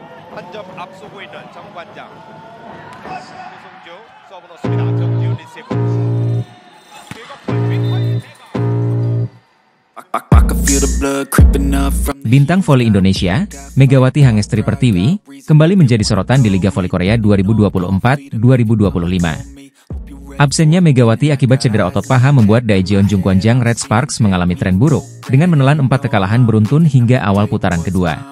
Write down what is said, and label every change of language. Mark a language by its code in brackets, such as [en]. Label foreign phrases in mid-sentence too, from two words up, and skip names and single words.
[ko] 한 점 앞서고 있는 정관장. 조성주 서브 넣습니다. 정지훈 리시브. [id] Bintang voli Indonesia, Megawati Hangestri Pertiwi, kembali menjadi sorotan di Liga Voli Korea 2024-2025. Absennya Megawati akibat cedera otot paha membuat Daejeon Jungkwanjang Red Sparks mengalami tren buruk, dengan menelan 4 kekalahan beruntun hingga awal putaran kedua.